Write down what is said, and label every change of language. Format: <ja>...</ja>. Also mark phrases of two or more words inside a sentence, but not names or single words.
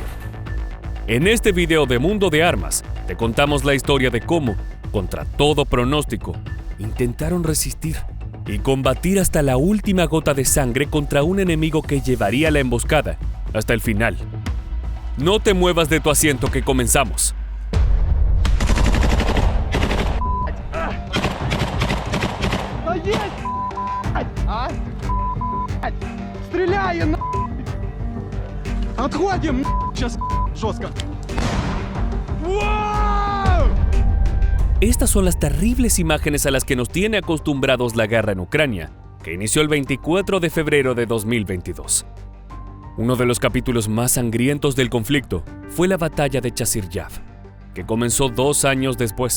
<es>En este video de Mundo de Armas, te contamos la historia de cómo, contra todo pronóstico, intentaron resistir y combatir hasta la última gota de sangre contra un enemigo que llevaría la emboscada hasta el final. No te muevas de tu asiento, que comenzamos.</es> <ru>Стреляй, Отходим, сейчас жестко.</ru> <es>Estas son las terribles imágenes a las que nos tiene acostumbrados la guerra en Ucrania, que inició el 24 de febrero de 2022. Uno de los capítulos más sangrientos del conflicto fue la batalla de Chasiv Yar, que comenzó 2 años después.</es>